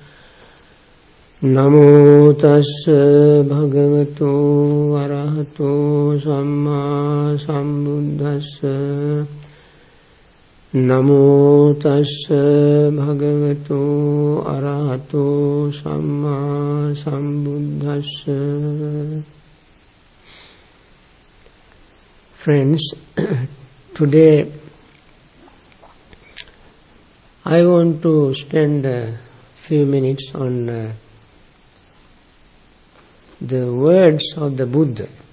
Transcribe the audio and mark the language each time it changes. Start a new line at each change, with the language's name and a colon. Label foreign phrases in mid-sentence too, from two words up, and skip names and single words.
Pali: Namo tassa bhagavato arahato samma sambuddhassa. Namo tassa bhagavato arahato samma sambuddhassa.
English: Friends, today I want to spend a few minutes on the words of the Buddha.